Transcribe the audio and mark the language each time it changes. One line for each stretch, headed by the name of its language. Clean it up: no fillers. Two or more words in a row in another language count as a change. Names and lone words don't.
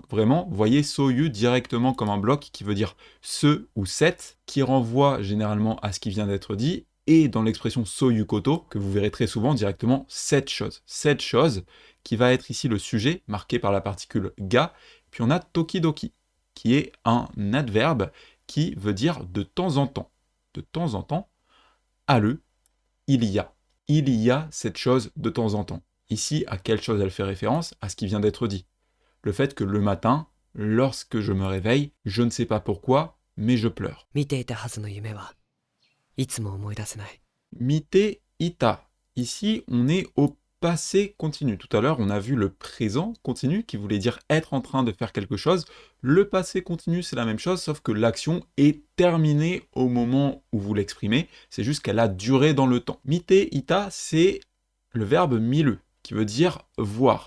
French: Vraiment, vous voyez soyu directement comme un bloc qui veut dire ce ou cette, qui renvoie généralement à ce qui vient d'être dit, et dans l'expression
Japanese: そういうこと,
French: que vous verrez très souvent directement cette chose qui va être ici le sujet, marqué par la particule ga, puis on a tokidoki, qui est un adverbe qui veut dire de temps en temps. De temps en temps, il y a cette chose de temps en temps. Ici, à quelle chose elle fait référence? À ce qui vient d'être dit. Le fait que le matin, lorsque je me réveille, je ne sais pas pourquoi, mais je pleure.
Japanese: 見ていたはずの夢はいつも思い出せない。見ていた.
French: Ici, on est au passé continu. Tout à l'heure, on a vu le présent continu qui voulait dire être en train de faire quelque chose. Le passé continu, c'est la même chose, sauf que l'action est terminée au moment où vous l'exprimez. C'est juste qu'elle a duré dans le temps.
Japanese: 見ていた,
French: c'est le verbe miru, qui veut dire voir.